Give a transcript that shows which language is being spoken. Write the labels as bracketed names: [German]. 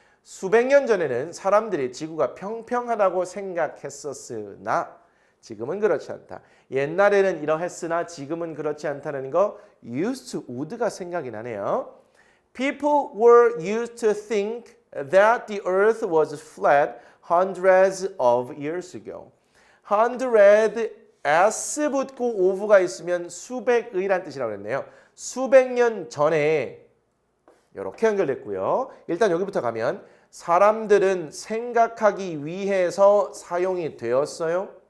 [Korean] 수백 년 전에는 사람들이 지구가 평평하다고 생각했었으나 지금은 그렇지 않다. 옛날에는 이러했으나 지금은 그렇지 않다는 거 used to would가 생각이 나네요. [English] People were used to think that the earth was flat hundreds of years ago. [Korean] hundred s 붙고 of가 있으면 수백의란 뜻이라고 했네요. 수백 년 전에 이렇게 연결됐고요. 일단 여기부터 가면 사람들은 생각하기 위해서 사용이 되었어요.